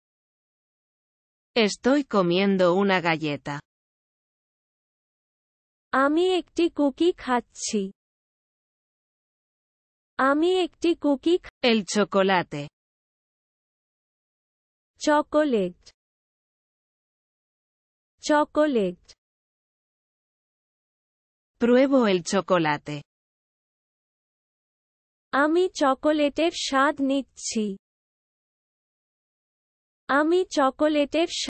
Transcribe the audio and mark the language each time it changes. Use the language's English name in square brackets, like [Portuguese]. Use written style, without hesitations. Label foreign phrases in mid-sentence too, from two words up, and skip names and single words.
[Spanish] Estoy comiendo una galleta. [Bangla] আমি একটি কুকি খাচ্ছি, আমি একটি কুকি। [Spanish] El chocolate. [Bangla] চকোলেট, চকোলেট। [Spanish] Pruebo el chocolate. [Bangla] আমি চকোলেটের স্বাদ নিচ্ছি, আমি চকোলেটের